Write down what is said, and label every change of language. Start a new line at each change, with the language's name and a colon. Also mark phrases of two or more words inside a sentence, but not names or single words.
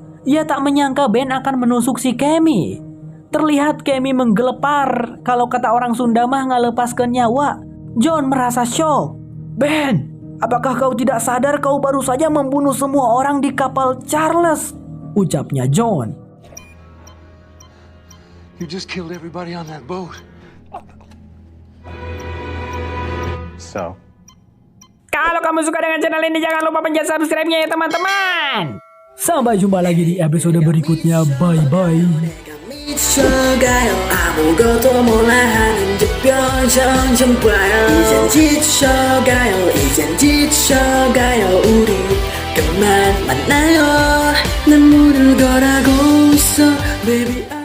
Indonesian: Ia tak menyangka Ben akan menusuk si Kemi. Terlihat Kemi menggelepar, kalau kata orang Sunda
Sundanese: mah ngalepaskeun nyawa.
Indonesian: John merasa shock. Ben, apakah kau tidak sadar kau baru saja membunuh semua orang di kapal Charles? Ucapnya John.
English: You just killed everybody on that boat. So?
Indonesian: Kalau kamu suka dengan channel ini, jangan lupa pencet subscribe-nya ya teman-teman. Sampai jumpa lagi di episode berikutnya.
English: Bye-bye.
Korean: 미쳐가요 아무것도 몰라 하는 듯변성 정봐요 이젠 지쳐가요 이젠 지쳐가요 우리 그만 만나요 눈물을 걸어가고 있어 baby